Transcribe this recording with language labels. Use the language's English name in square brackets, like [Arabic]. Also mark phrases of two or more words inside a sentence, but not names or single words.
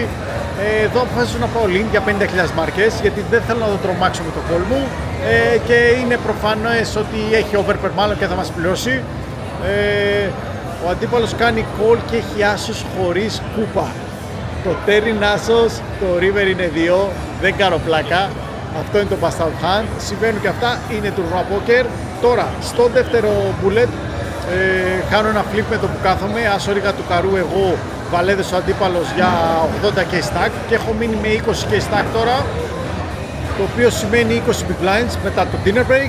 [Greek] Εδώ αποφάσισα να πάω link για 50.000 μάρκες γιατί δεν θέλω να το τρομάξω με το call μου, και είναι προφανές ότι έχει overpair μάλλον και θα μας πληρώσει. Ο αντίπαλος κάνει call και έχει άσος χωρίς κούπα. Το turn είναι άσος, το river είναι 2, δεν κάνω πλάκα. Αυτό είναι το [English] bust out hand, [Greek] συμβαίνουν και αυτά, είναι τουρνουά poker. Τώρα, στο δεύτερο bullet, κάνω ένα flip με το που κάθομαι, άσο ρίγα του καρού εγώ, βαλέδες ο αντίπαλος για 80k stack και έχω μείνει με 20k stack τώρα, το οποίο σημαίνει 20 [English] big blinds [Greek] μετά το [English] dinner break.